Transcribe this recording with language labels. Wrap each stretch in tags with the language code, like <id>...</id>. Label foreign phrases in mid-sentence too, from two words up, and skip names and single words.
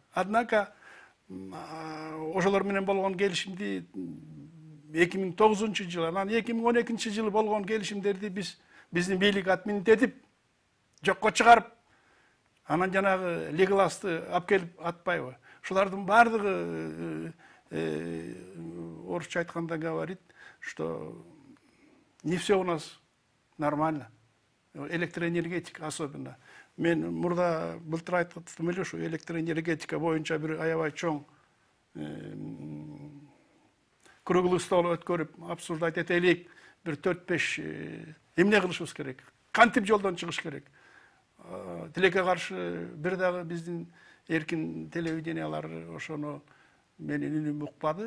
<ky>Однако ошолор менен болгон келишимди 2009 жылы, анан 2012 жылы болгон келишимдерди биздин бийлик отменить этип, жокко чыгарып, анан жанагы Леголасты алып келип атпайбы. Ушулардын бардыгы орусча айтканда</ky> <ru>говорит, что не все у нас нормально. Электроэнергетика особенно.</ru> <ky>Мен мурда былтыр айттым эле ушу электроэнергетика боюнча бир аябай чоң</ky> <ru>круглый стол</ru> <ky>өткөрүп, обсуждать этелик, бир 4-5 эмне кылышыбыз керек, кантип жолдон чыгыш керек. Тилекке каршы бир дагы биздин эркин телевидениялар ошону менин үнүм укпады.</ky>